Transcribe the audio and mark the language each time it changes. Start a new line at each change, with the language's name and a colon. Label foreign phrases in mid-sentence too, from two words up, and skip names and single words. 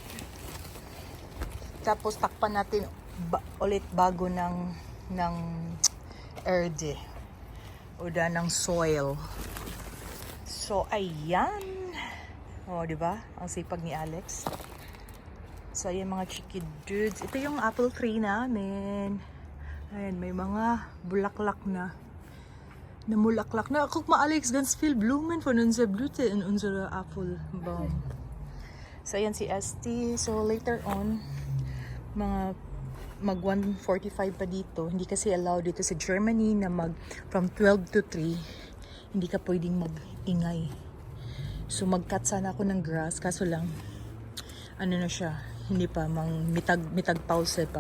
Filipino: Tapos takpan natin ulit bago ng earth o ng soil. So, ayan. O, diba? Ang sipag ni Alex. So, ayan mga Chikidudes. Ito yung apple tree namin. Ayan, may mga bulaklak na. Namulaklak na.
German: Guck mal, Alex, ganz viel Blumen von unserer Blüte in unserer Apfelbaum.
Filipino: So, ayan si ST. So,
English: later on,
Filipino: mag 1:45 pa dito. Hindi kasi allowed dito sa Germany na
English: from 12 to 3
Filipino: hindi ka pwedeng mag-ingay. So mag-cut sana ako ng grass kaso lang na siya, hindi pa mitag pause pa.